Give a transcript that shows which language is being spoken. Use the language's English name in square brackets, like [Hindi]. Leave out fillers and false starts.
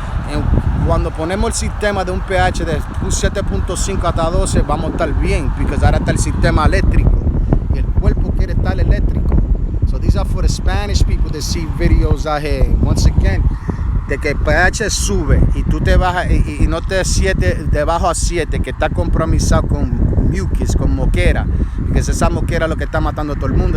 [Spanish] And cuando ponemos el sistema de un pH de 7.5 hasta 12, vamos a estar bien, because ahora está el sistema eléctrico. Y el cuerpo quiere estar eléctrico. [English] So these are for the Spanish people that see videos out here. Once again, [Spanish] de que el pH sube y tú te bajas y no te debajo a 7, que está compromisado con mucus, con moquera, que esa moquera es lo que está matando a todo el mundo.